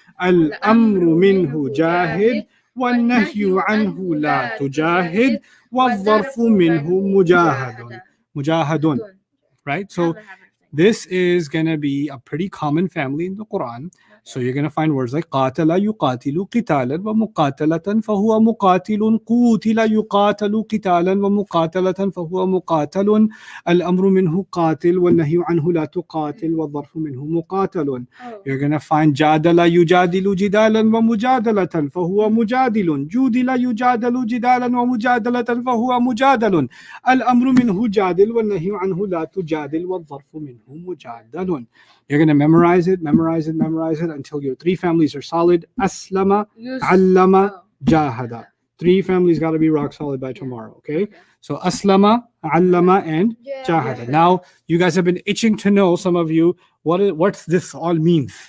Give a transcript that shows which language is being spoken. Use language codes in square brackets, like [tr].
[ar] Al-amru minhu jahid والنهي عنه لا تجاهد والظرف منه مجاهد. [en] Right? So This is going to be a pretty common family in the Quran. So you're going to find words like [ar] قاتل يقاتل قتالا ومقاتلة فهو مقاتل قوتل يقاتل قتالا ومقاتلة فهو مقاتل الأمر منه قاتل والنهي عنه لا تقاتل والظرف منه مقاتل. [en] You're going to find [ar] جادل يجادل جدالا ومجادلة فهو مجادل جودل يجادل جدالا ومجادلة فهو مجادل الأمر منه جادل والنهي عنه لا تجادل والظرف منه مجادل. [en] You're going to memorize it until your 3 families are solid. Aslama, allama, jahada. 3 families got to be rock solid by tomorrow, okay? So aslama, allama, and jahada. Now, you guys have been itching to know, some of you, what this all means.